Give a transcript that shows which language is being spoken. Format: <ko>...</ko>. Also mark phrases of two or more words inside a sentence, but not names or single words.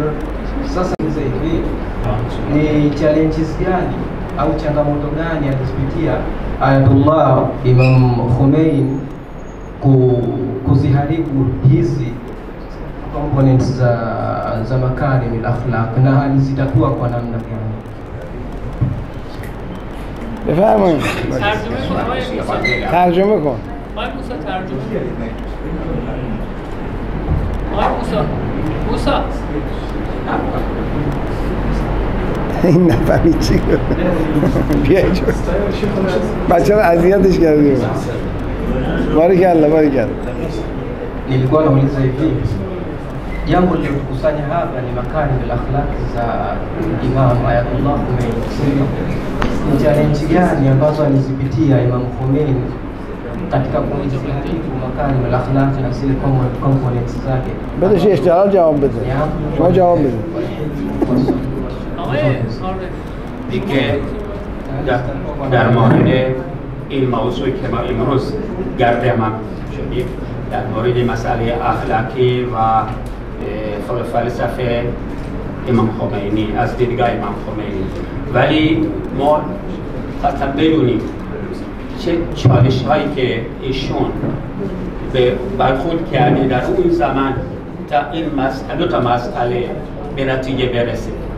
<sw>Sasa hivi ni challenges gani au changamoto gani alizipitia Ayatullah Imam Khomein kuziharibu hizi components za</sw> <ar>مكارم الأخلاق,</ar> <sw>na alizitatua kwa namna gani?</sw> <fa>بفرمایید. ترجمه کن. آقای موسی ترجمه. آقای موسی. این نفهمید چی گفت. بیا اینجا. بچه رو اذیتش کردیم. باریکلا.</fa> <sw>Nilikuwa nauliza hivi, jambo lilotukusanya hapa ni</sw> <ar>مكارم الأخلاق</ar> <sw>za Imam Ayatullah Khomein. Ni challenge gani ambazo alizipitia Imam Khomein katika kuharibu</sw> <ar>مكارم الأخلاق</ar> <sw>na zile components zake?</sw> <fa>بدش اشتغال جواب بده. ما جواب بده. دیگه در مورد این موضوعی که ما امروز گردمان شدیم در مورد مسئله اخلاقی و فلسفه امام خمینی از دیدگاه امام خمینی، ولی ما قطعا بدونیم چه چالش هایی که ایشون به برخورد کرده در اون زمان تا این مسئله به نتیجه برسه.</fa>